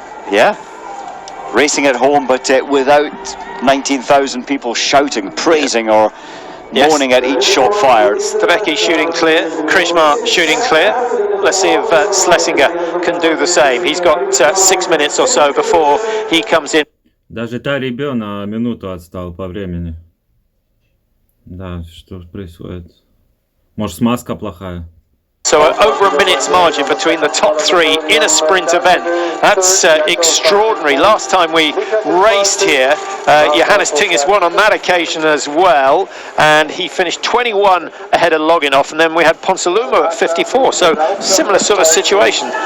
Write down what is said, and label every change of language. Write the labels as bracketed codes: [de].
[en] Yeah, racing at home, but without 19,000 people shouting, praising, or moaning at each shot fired. Stavecki shooting clear, Krishmar shooting clear. Let's see if Schlesinger can do the same. He's got 6 minutes or so before he comes in. [ru] Даже Тарибё на минуту отстал по времени. Да, что происходит? Может, смазка плохая? [en] So over a minute's margin between the top 3 in a sprint event. That's extraordinary. Last time we raced here, Johannes Tingis won on that occasion as well, and he finished 21 ahead of Loginov, and then we had Ponsaluma at 54, so similar sort of situation.